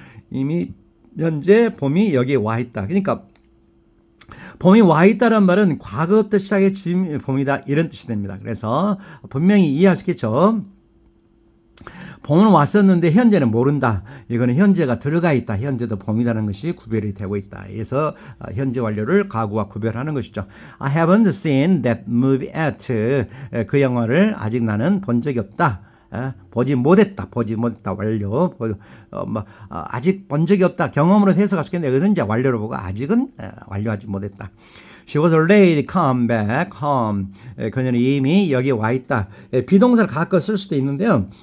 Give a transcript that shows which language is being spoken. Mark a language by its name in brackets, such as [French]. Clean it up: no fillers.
[Korean] 이미 현재 봄이 여기에 와 있다. 그러니까 봄이 와 있다는 말은 과거부터 시작해 지금 봄이다 이런 뜻이 됩니다. 그래서 분명히 이해하시겠죠. 봄은 왔었는데 현재는 모른다. 이거는 현재가 들어가 있다. 현재도 봄이라는 것이 구별이 되고 있다. 그래서 현재 완료를 과거와 구별하는 것이죠. [English] I haven't seen that movie yet. [Korean] 그 영화를 아직 나는 본 적이 없다. 보지 못했다 완료. 아직 본 적이 없다. 경험으로 해석할 수 있겠는데 그것은 이제 완료로 보고 아직은 완료하지 못했다. [English] She was already come back home. [Korean] 그녀는 이미 여기 와 있다. 비동사를 가끔 쓸 수도 있는데요.